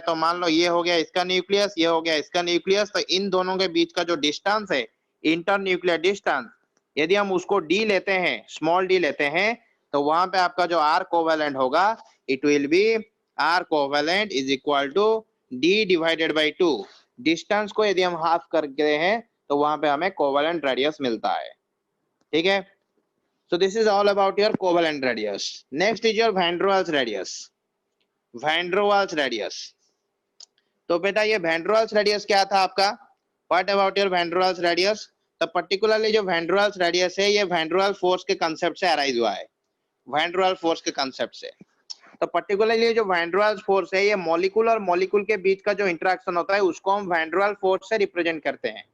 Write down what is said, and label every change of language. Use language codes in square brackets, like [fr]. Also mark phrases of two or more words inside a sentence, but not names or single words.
[hi] तो मान लो ये हो गया इसका न्यूक्लियस, ये हो गया इसका न्यूक्लियस. तो इन दोनों के बीच का जो डिस्टेंस है, [en] inter nuclear distance, [hi] यदि हम उसको डी लेते हैं, [en] small d [hi] लेते हैं, तो वहां पे आपका जो [en] R covalent [hi] होगा [en] it will be R covalent is equal to d divided by 2. [hi] डिस्टेंस को यदि हम हाफ करते हैं तो वहां पे हमें [en] covalent radius [hi] मिलता है. ठीक है, [en] so this is all about your covalent radius. Next is your van der Waals radius. Van der Waals radius. [hi] तो बेटा ये वैन डर वाल्स रेडियस क्या था आपका? [en] what about your van der Waals radius? [hi] तो पर्टिकुलरली जो वैन डर वाल्स रेडियस है ये वैन डर वाल्स फोर्स के कांसेप्ट से अराइज हुआ है, वैन डर वाल्स फोर्स के कांसेप्ट से। तो पर्टिकुलरली जो वैन डर वाल्स फोर्स है ये मॉलिक्यूल और मॉलिक्यूल के बीच का जो इंटरेक्शन होता है उसको हम वैन डर वाल्स फोर्स से रिप्रेजेंट करते हैं।